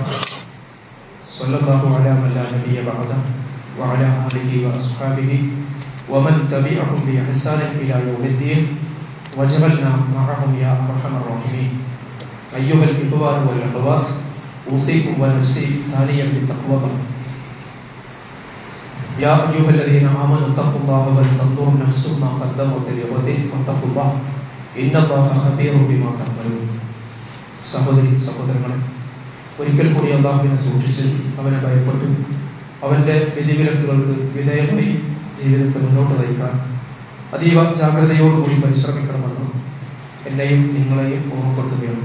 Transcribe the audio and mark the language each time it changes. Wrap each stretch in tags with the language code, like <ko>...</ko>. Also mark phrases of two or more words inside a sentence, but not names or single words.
<ar>صلى الله على من لا نبي بعده وعلى آله وأصحابه ومن تبعهم بإحسان إلى يوم الدين وجعلنا معهم يا أرحم الراحمين. أيها الإخوان والأخوات، أوصيكم ونفسي ثانيا بالتقوى. يا أيها الذين آمنوا اتقوا الله ولتنظر نفس ما قدمت لغد واتقوا الله إن الله خبير بما تعملون.</ar> <ml>സഹോദരി സഹോദരങ്ങളെ, ഒരിക്കൽ കൂടി അല്ലാഹുവിനെ സൂക്ഷിച്ച് അവനെ ഭയപ്പെട്ടു അവന്റെ വിധിവിലക്കുകൾക്ക് വിധേയമായി ജീവിതത്തെ മുന്നോട്ട് നയിക്കാൻ അതീവ ജാഗ്രതയോടുകൂടി പരിശ്രമിക്കണമെന്ന് എന്നെയും നിങ്ങളെയും ഓർമ്മപ്പെടുത്തുകയാണ്.</ml>